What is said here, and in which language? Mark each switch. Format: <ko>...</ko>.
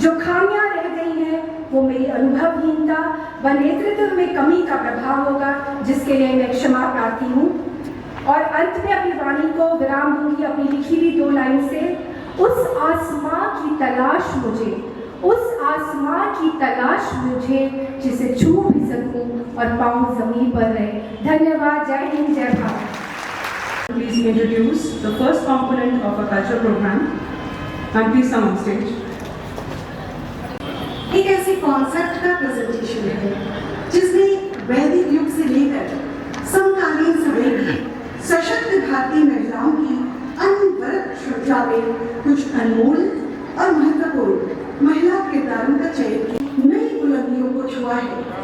<hi>जो खामियां रह गई हैं वो मेरी अनुभवहीनता व नेतृत्व में कमी का प्रभाव होगा, जिसके लिए मैं क्षमा प्रार्थी हूँ। और अंत में अपनी वाणी को विराम दूंगी अपनी लिखी हुई 2 लाइन से। उस आसमां की तलाश मुझे, उस आसमां की तलाश मुझे जिसे छू भी सकूं और पाँव जमीन पर रहे। धन्यवाद। जय हिंद, जय Bharat.</hi> <en>Please introduce the first component of a culture program and please come on stage.</en> <hi>एक ऐसे कॉन्सेप्ट का प्रेजेंटेशन है जिसमें वैदिक युग से लेकर समकालीन समय में सशक्त भारतीय महिलाओं की अनवरत श्रृंखला में कुछ अनमोल और महत्वपूर्ण महिला किरदारों का चयन की नई बुलंदियों को छुआ है।</hi>